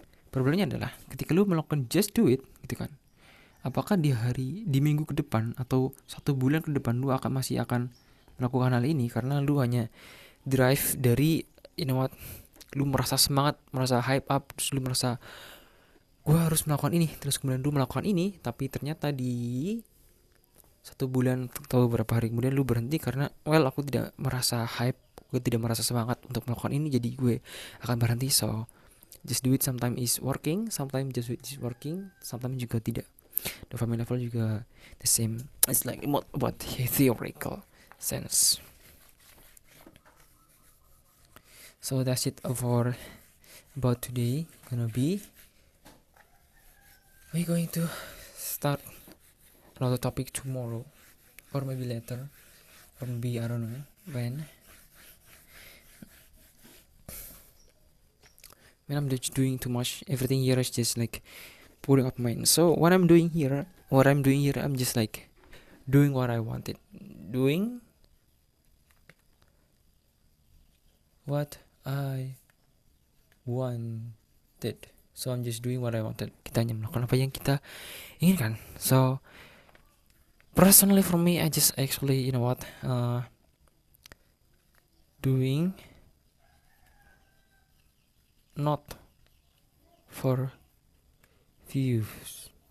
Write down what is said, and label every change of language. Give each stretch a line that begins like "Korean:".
Indonesian: Problemnya adalah ketika lu melakukan
English: just do it,
Indonesian: gitu kan. Apakah di minggu ke depan atau 1 bulan ke depan lu masih akan melakukan hal ini karena lu hanya drive dari lu merasa semangat, merasa hype up, terus lu merasa gue harus melakukan ini, terus kemudian lu melakukan ini, tapi ternyata di 1 bulan atau beberapa hari kemudian lu berhenti karena aku tidak merasa hype, gue tidak merasa semangat untuk melakukan ini, jadi gue akan berhenti.
English: So just do it, sometimes is working, sometimes just do it is working, sometimes
Indonesian: juga tidak.
English: Dopamine level juga the same. It's like about theoretical sense. So that's it for about today. We're going to start another topic tomorrow, or maybe later, or maybe I don't know when. When I'm just doing too much, everything here is just like putting up mind. So what I'm doing here, I'm just like doing what I wanted, doing what I wanted. So I'm just doing what I wanted.
Indonesian: Kita hanya melakukan apa yang kita inginkan.
English: So personally for me, I just actually doing not for views.